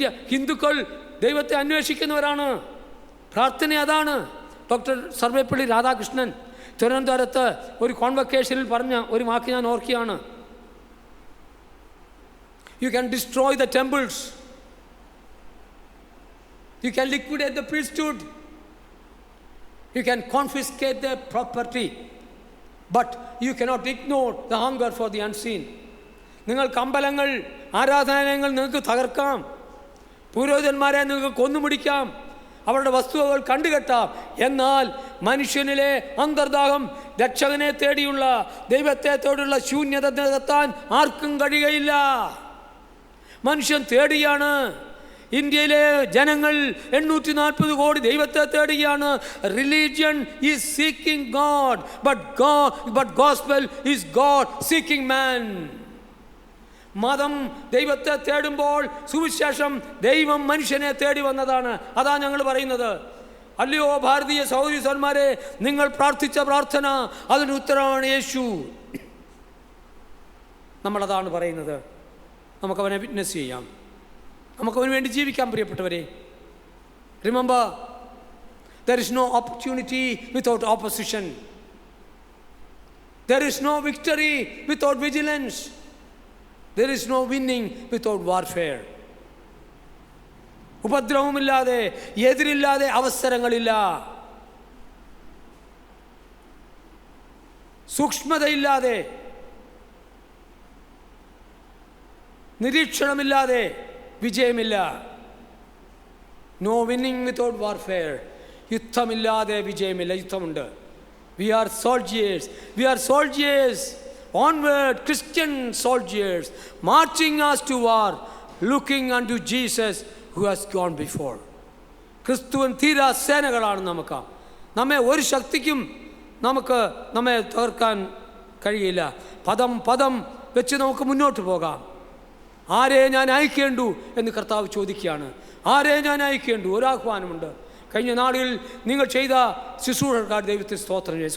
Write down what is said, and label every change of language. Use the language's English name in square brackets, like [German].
[Malayalam] ഹിന്ദുക്കൾ ദൈവത്തെ അന്വേഷിക്കുന്നവരാണ്. പ്രാർത്ഥന അതാണ്. ഡോക്ടർ സർവേപ്പള്ളി രാധാകൃഷ്ണൻ തിരുവനന്തപുരത്ത് ഒരു കോൺവക്കേഷനിൽ പറഞ്ഞ ഒരു വാക്ക് ഞാൻ ഓർക്കുകയാണ്. [English] You can destroy the temples, you can liquidate the priesthood, you can confiscate their property, but you cannot ignore the hunger for the unseen. [Malayalam] നിങ്ങൾക്ക് അമ്പലങ്ങൾ, ആരാധനാലയങ്ങൾ നിങ്ങൾക്ക് തകർക്കാം, പുരോഹിതന്മാരെ നിങ്ങൾക്ക് കൊന്നുമുടിക്കാം, അവരുടെ വസ്തുവകൾ കണ്ടുകെട്ടാം. എന്നാൽ മനുഷ്യനിലെ അന്തർദാഹം, രക്ഷകനെ തേടിയുള്ള, ദൈവത്തെ തേടിയുള്ള ശൂന്യത നികത്താൻ ആർക്കും കഴിയുകയില്ല. മനുഷ്യൻ തേടിയാണ്. ഇന്ത്യയിലെ ജനങ്ങൾ 840 കോടി ദൈവത്തെ തേടുകയാണ്. [English] Religion is seeking God, but gospel is God seeking man. [Malayalam] മതം ദൈവത്തെ തേടുമ്പോൾ സുവിശേഷം ദൈവം മനുഷ്യനെ തേടി വന്നതാണ്. അതാ ഞങ്ങൾ പറയുന്നത്. അല്ലയോ ഭാരതീയ സഹോദരി സഹോദരന്മാരെ, നിങ്ങൾ പ്രാർത്ഥിച്ച പ്രാർത്ഥന, അതിന് ഉത്തരവാണ് യേശു. നമ്മളതാണ് പറയുന്നത്. നമുക്കവനെ വിറ്റ്നസ് ചെയ്യാം, നമുക്കവന് വേണ്ടി ജീവിക്കാൻ പ്രിയപ്പെട്ടവരെ. [English] Remember, there is no opportunity without opposition. There is no victory without vigilance. There is no winning without warfare. [Malayalam] ഉപദ്രവമില്ലാതെ, എതിരില്ലാതെ അവസരങ്ങളില്ല. സൂക്ഷ്മതയില്ലാതെ, നിരീക്ഷണമില്ലാതെ വിജയമില്ല. [English] No winning without warfare. [Malayalam] യുദ്ധമില്ലാതെ വിജയമില്ല. യുദ്ധമുണ്ട്. [English] We are soldiers onward, Christian soldiers marching us to war, looking unto Jesus who has gone before. [Malayalam] ക്രിസ്തുവൻ തീരാ സേനകളാണ് നമുക്ക്. നമ്മെ ഒരു ശക്തിക്കും നമ്മെ തകർക്കാൻ കഴിയില്ല. പദം വെച്ച് നമുക്ക് മുന്നോട്ട് പോകാം. ആരെ ഞാൻ അയക്കേണ്ടു എന്ന് കർത്താവ് ചോദിക്കുകയാണ്. ആരെ ഞാൻ അയക്കേണ്ടു? ഒരു ആഹ്വാനമുണ്ട്. കഴിഞ്ഞ നാളുകളിൽ നിങ്ങൾ ചെയ്ത ശുശ്രൂഷക്കാർ ദൈവത്തെ സ്തോത്രം ചെയ്യും.